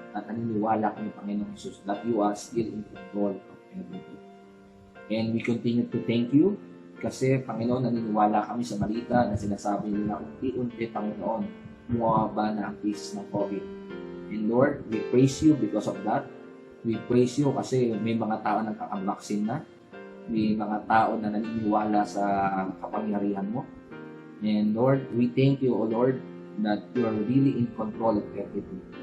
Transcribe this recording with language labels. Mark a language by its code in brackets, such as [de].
[en] At naniniwala kami, Panginoong Jesus, that you are still in control of everything. [tl] And we continue to thank you kasi, Panginoon, naniniwala kami sa balita na sinasabi nila unti-unti, Panginoon, bumababa na ang cases ng COVID. [en] And Lord, we praise you because of that. We praise you kasi may mga tao na nakakabaksin na. [tl] May mga tao na naniniwala sa kapangyarihan mo. [en] And Lord, we thank you, O Lord, that you are really in control of everything.